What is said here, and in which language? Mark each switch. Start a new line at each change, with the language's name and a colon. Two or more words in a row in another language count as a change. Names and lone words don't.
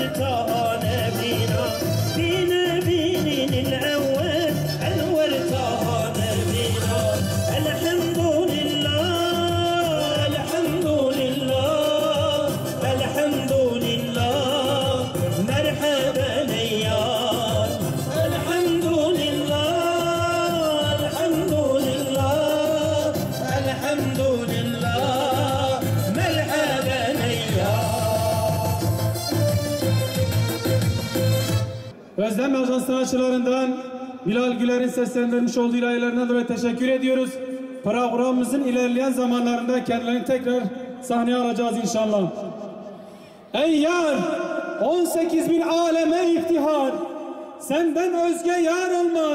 Arabic: طه نبينا في نبينا الأول أنور طه نبينا الحمد لله الحمد لله الحمد لله مرحبا يا الحمد لله الحمد لله الحمد لله مرحبا يا
Turkish: Özlem Ajans sanatçılarından Bilal Güler'in seslendirmiş olduğu ilahilerine dolayı teşekkür ediyoruz. Programımızın ilerleyen zamanlarında kendilerini tekrar sahneye alacağız inşallah. Ey yar, 18 bin aleme iftihar, senden özge yar olmaz.